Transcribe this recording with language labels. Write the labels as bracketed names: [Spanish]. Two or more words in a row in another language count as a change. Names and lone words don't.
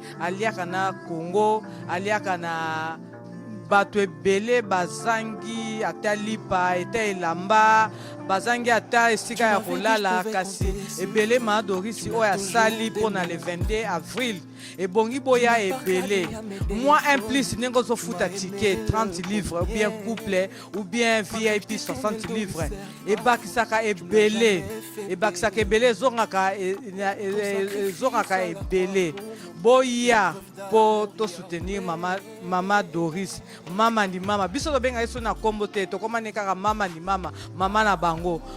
[Lingala] Aliaka na Congo, aliaka na bato ebele bazangi ata lipa, ata elamba, bazangi ata esika ya kolala, kasi ebele Ma Doris oyo asali po na le vingt-deux avril. Ebongi boya ebele. [French] Moi, un plus, [Lingala] ndenge ozofuta ticket, [French] trente livres, ou bien couple, ou bien V I P, soixante livres. [Lingala] Ebakisaka ebele. Ebakisaka ebele, ezongaka, e, e, e, ezongaka ebele. Boya po to soutenir mama, mama Doris, mama ni mama. Biso tobenga Yesu na kombo te, tokoma ne kaka mama ni mama, mama na bango.